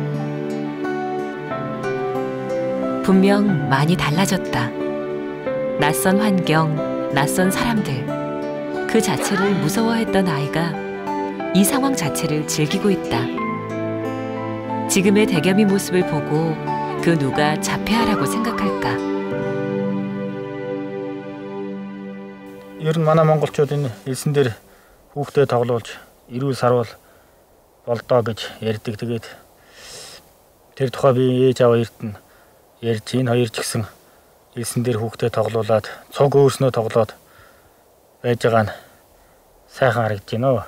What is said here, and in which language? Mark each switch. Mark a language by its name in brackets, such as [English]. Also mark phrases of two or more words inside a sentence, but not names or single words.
[Korean] 분명 많이 달라졌다. 낯선 환경, 낯선 사람들. 그 자체를 무서워했던 아이가 이 상황 자체를 즐기고 있다. 지금의 대겸이 모습을 보고 그 누가 자폐아라고 생각할까? [Mongolian] Ер нь манай монголчууд энэ элсэн дээр хүүхдээ тоглуулж эрүүл сарвал болдоо гэж ярьдаг. Тэгээд тэр тухай би ээж аваа эрт нь ярьж энэ хоёр ч гэсэн элсэн дээр хүүхдээ тоглуулад цуг өөрснөө тоглоод байж байгаа нь сайхан харагдаж байна.